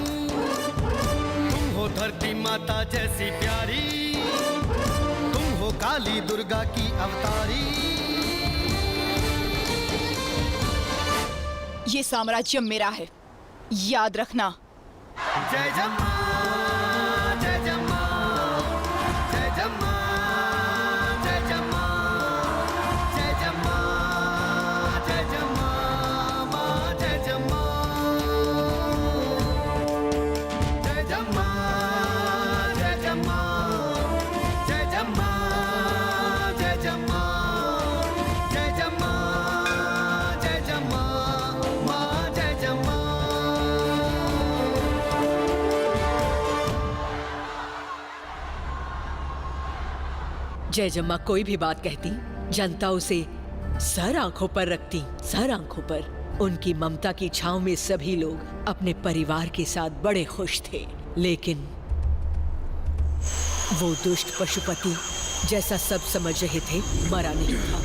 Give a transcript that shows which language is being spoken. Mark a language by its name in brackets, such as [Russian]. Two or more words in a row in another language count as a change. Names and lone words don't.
[Hindi] तुम हो धरती माता जैसी प्यारी, तुम हो काली दुर्गा की अवतारी। ये साम्राज्य मेरा है, याद रखना। जय जम्मा, जय जम्मा, जय जम्मा, जय जम्मा, जय जम्मा, जय जम्मा, माँ जय जम्मा, जय जम्मा, जय जम्मा, जय जम्मा, जय जम्मा, जय जम्मा, जय जम्मा, माँ जय जम्मा। जय जम्मा कोई भी बात कहती, जनता उसे सर आंखों पर रखती, सर आंखों पर। उनकी ममता की छांव में सभी लोग अपने परिवार के साथ बड़े खुश थे। लेकिन वो दुष्ट पशुपति, जैसा सब समझ रहे थे, मरा नहीं था।